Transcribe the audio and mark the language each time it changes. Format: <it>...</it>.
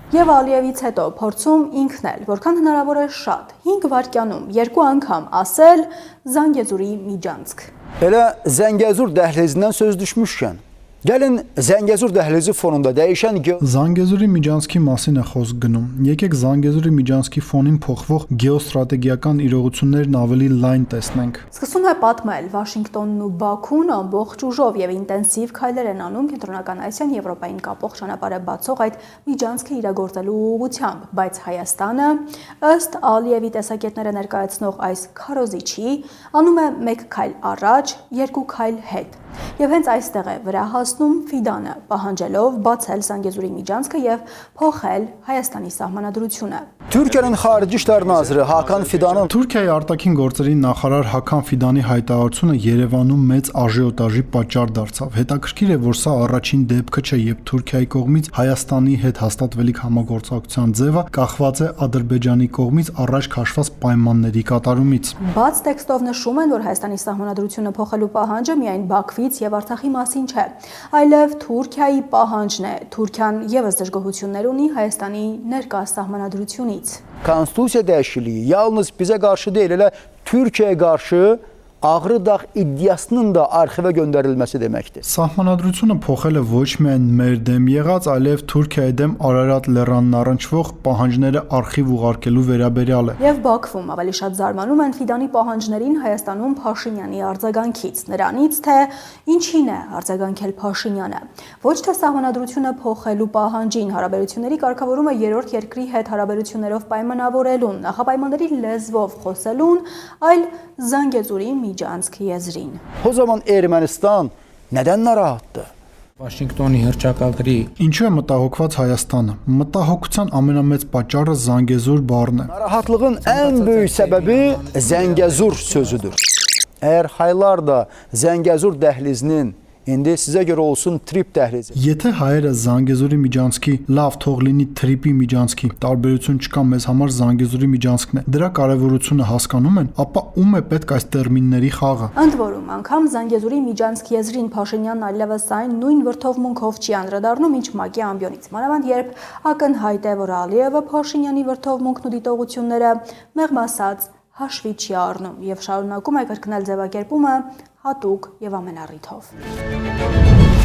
<hy>Եվ Ալիևից հետո փորձում ինքն էլ, որքան հնարավոր է շատ, 5 վայրկյանում, 2 անգամ ասել Զանգեզուրի միջանցք։</hy> <az>Elə Zəngəzur dəhlizindən söz düşmüşkən, gəlin Zəngəzur dəhlizi fonunda dəyişən</az> <hy>Զանգեզուրի միջանցքի մասին է խոսք գնում։ Եկեք Զանգեզուրի միջանցքի ֆոնին փոխվող գեոստրատեգիական իրողություններն ավելի լայն տեսնենք։ Սկսում է պատմել Վաշինգտոնն ու Բաքուն ամբողջ ուժով եւ ինտենսիվ քայլեր են անում Կենտրոնական Ասիան Եվրոպային կապող ճանապարհը բացող այդ միջանցքը իրագործելու ուղղությամբ, բայց Հայաստանը, ըստ Ալիևի տեսակետները ներկայացնող այս քարոզիչի, անում է 1 քայլ առաջ, 2 քայլ հետ։ Եվ հենց այստեղ է վրա հասնում Ֆիդանը, պահանջելով բացել Զանգեզուրի միջանցքը եւ փոխել Հայաստանի սահմանադրությունը։</hy> <az>Türkiyənin Xarici İşlər Naziri Hakan Fidanın</az> <hy>Թուրքիայի արտաքին գործերի նախարար Հական Ֆիդանի հայտարարությունը Երևանում մեծ աժիոտաժի պատճառ դարձավ։ Հետաքրքիր է, որ սա առաջին դեպքը չէ, երբ Թուրքիայի կողմից Հայաստանի հետ հաստատվելիք համագործակցության ձևը կախված է Ադրբեջանի կողմից առաջ քաշված պայմանների կատարումից։ Բաց տեքստով նշում են, որ Հայաստանի սահմանադրությունը փոխելու պահանջը միայն Բաքվից եւ Արցախի մասին չէ, այլև Թուրքիայի պահանջն է։ Թուրքիան եւս դժգոհություններ ունի Հայաստանի ներկա սահմանադրությունից։</hy> <az>Konstitusiya dəyişikliyi yalnız bizə qarşı deyil, elə Türkiyəyə qarşı Ağrı-Dağ iddiasının da arxivə göndərilməsi deməkdir.</az> <hy>Սահմանադրությունը փոխելը ոչ միայն մեր դեմ եղած, այլև Թուրքիայի դեմ Արարատ լեռանն առնչվող պահանջները արխիվ ուղարկելու վերաբերյալ է։ Եվ Բաքվում ավելի շատ զարմանում են Ֆիդանի պահանջներին Հայաստանում Փաշինյանի արձագանքից, նրանից թե ինչին է արձագանքել Փաշինյանը։ Ոչ թե սահմանադրությունը փոխելու պահանջին, հարաբերությունների կարգավորումը երրորդ երկրի հետ հարաբերություններով պայմանավորելուն, նախապայմանների լեզվով խոսելուն, այլ Զանգեզուրի միջանցք եզրին։</hy> <az>O zaman Ermənistan nədən narahatdır?</az> <hy>Վաշինգտոնի հռչակագրի Ինչու է մտահոգված Հայաստանը։ Մտահոգության ամենամեծ պատճառը Զանգեզուր բառն է։</hy> <az>Narahatlığın ən böyük səbəbi Zəngəzur sözüdür. Əgər haylar da Zəngəzur dəhlizinin İndi sizə görə olsun Trip dəhlizi.</az> <hy>Եթե հայերը Զանգեզուրի միջանցքի լավ թող լինի Trip-ի միջանցքի, տարբերություն չկա մեզ համար Զանգեզուրի միջանցքն է։ Դրա կարևորությունը հասկանում են, ապա ում է պետք այս տերմինների խաղը։ Ընդ որում, անգամ Զանգեզուրի միջանցք եզրին Փաշինյանն այլևս այն նույն վրդովմունքով չի անդրադառնում, ինչ ՄԱԿ-ի ամբիոնից։ Մանավանդ երբ ակնհայտ է, որ Ալիևը Փաշինյանի վրդովմունքն ու դիտողությունները մեղմ ասած հաշվի չի առնում եւ շարունակում է կրկնել ձևակերպումը հատուկ եւ ամենառիթով։</hy>